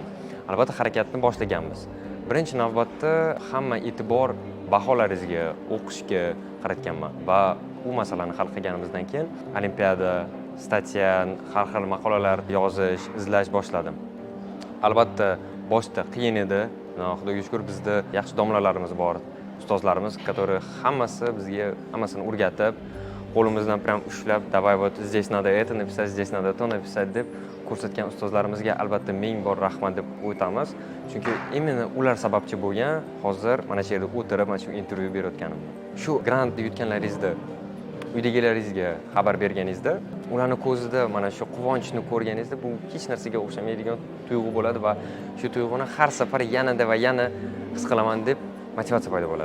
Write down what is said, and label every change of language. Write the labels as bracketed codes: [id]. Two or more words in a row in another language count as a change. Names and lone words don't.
[uz] Albatta harakatni boshlaganmiz. Birinchi navbatda hamma e'tibor baholaringizga, o'qishga qaratganman va u masalani hal qilganimizdan keyin olimpiada, statya, har xil maqolalar yozish, izlash boshladim. Albatta boshda qiyin edi. Xudoga shukr, bizda yaxshi domlalarimiz bor, ustozlarimiz, которые hammasi bizga hammasini o'rgatib, qo'limizdan prям ushlab, [ru] "Давай вот здесь надо это написать, здесь надо то написать" [uz] deb ko'rsatgan ustozlarimizga albatta ming bor rahmat deb o'tamiz. Chunki imенно ular sababchi bo'lgan hozir mana shu yerda o'tirib, mana shu intervyu berayotganim. Shu grantni yutganlaringizda, uydagilaringizga xabar berganingizda, ularning ko'zida mana shu quvonchni ko'rganingizda bu hech narsaga o'xshamaydigan tuyg'u bo'ladi va shu tuyg'uni har safar yanada va yana his qilaman deb motivatsiya paydo bo'ladi.